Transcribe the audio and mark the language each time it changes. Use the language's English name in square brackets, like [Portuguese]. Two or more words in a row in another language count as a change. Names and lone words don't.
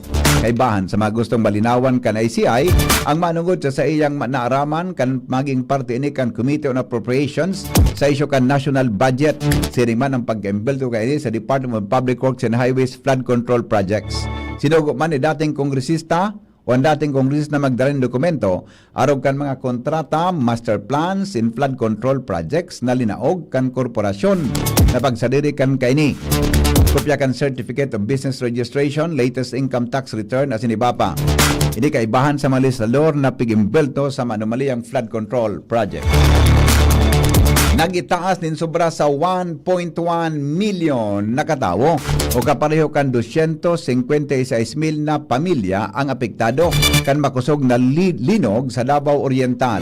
[Bikol] Kay bahan sa mga gustong malinawan kan ICI ang manungod sa iyang naaraman kan maging parte ini kan Committee on Appropriations sa isyo kan national budget. Siring man ang pag-embelto kay ini sa Department of Public Works and Highways flood control projects. Sinugo man ni dating kongresista o ang dating kongresista na magdaling dokumento arog kan mga kontrata, [English] master plans in flood control projects [Bikol] na linaog kan korporasyon na pagsadiri kan kaini. Kopya kan Certificate of Business Registration, latest income tax return as iba pa. Hindi kaibahan sa mga legislador na pigimbelto sa anomaliyang flood control project. Nagitaas din sobra sa 1.1 million na katawo o kapareho kan 256,000 na pamilya ang apektado kan makusog na linog sa Davao Oriental.